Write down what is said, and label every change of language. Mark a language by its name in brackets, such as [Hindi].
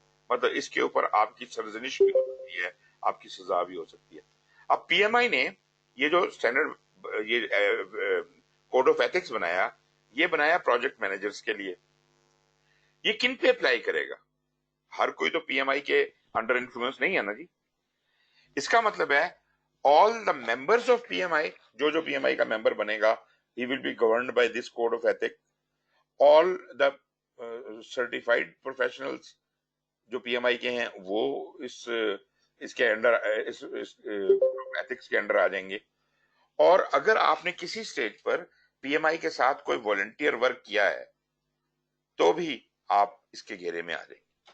[Urdu] مطلب اس کے اوپر آپ کی سرزنش بھی ہو سکتی ہے، آپ کی سزا بھی ہو سکتی ہے. اب پی ایم آئی نے یہ جو اسٹینڈرڈ یہ کوڈ آف ایتھکس بنایا، یہ بنایا پروجیکٹ مینیجرز کے لیے. یہ کن پہ اپلائی کرے گا؟ ہر کوئی تو پی ایم آئی کے انڈر انفلوئنس نہیں ہے نا جی. اس کا مطلب ہے [English] all the members of PMI، [Urdu] جو پی ایم آئی کا ممبر بنے گا [English] he will be governed by this code of ethics. all the certified professionals [Urdu] جو پی ایم آئی کے ہیں وہ اس کے انڈر ایتھکس کے انڈر آ جائیں گے. اور اگر آپ نے کسی سٹیج پر پی ایم آئی کے ساتھ کوئی والنٹیئر ورک کیا ہے تو بھی آپ اس کے گھیرے میں آ جائیں گے.